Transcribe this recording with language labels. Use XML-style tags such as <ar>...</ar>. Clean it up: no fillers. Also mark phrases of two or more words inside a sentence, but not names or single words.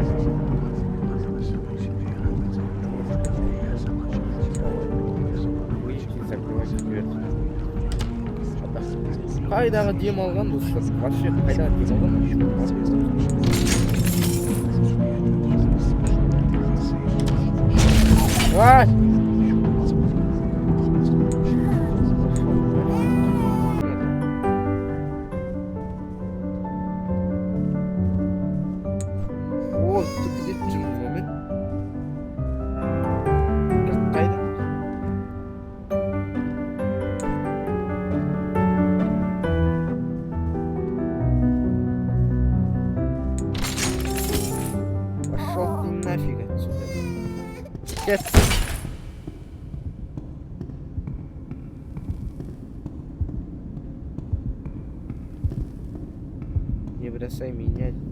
<kk>Қайдағы дем алған достар? Вообще қайдағы дем алған? Ай!</kk> <ru>О, тут где джим момент? Қайда? Пошел ты нафиг отсюда. Кет. Не бросай меня.</ru>